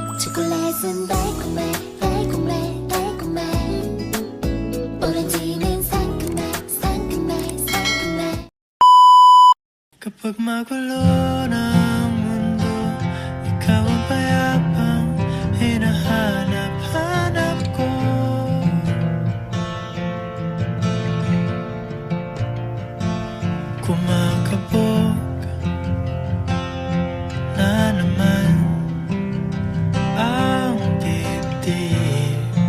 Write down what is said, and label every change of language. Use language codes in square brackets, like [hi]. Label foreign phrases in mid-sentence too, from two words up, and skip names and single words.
[ko] 초콜릿은 달콤해 달콤해 달콤해 오렌지는 상큼해 상큼해 상큼해 [tl] Kapag magulo na ang mundo, ikaw ang payapang hinahanap-hanap ko. Kumakabog na naman ang dibdib.